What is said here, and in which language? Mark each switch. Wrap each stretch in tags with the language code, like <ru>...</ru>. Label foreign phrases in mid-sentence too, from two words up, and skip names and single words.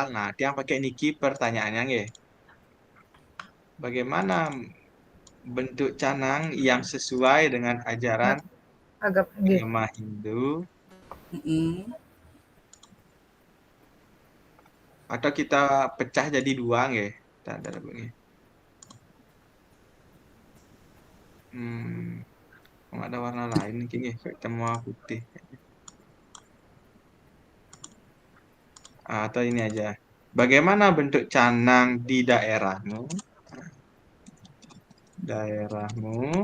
<id>Nah, dia pakai niki pertanyaannya nggih. Bagaimana bentuk canang yang sesuai dengan Nah, ajaran agak nggih. agama Hindu, Mm-mm. atau kita pecah jadi dua nggih? Tanda nggih. Hmm, kalau ada warna lain mungkin nggih, kayak hitam sama putih. Atau ini aja. Bagaimana bentuk canang di daerahmu? Daerahmu.</id>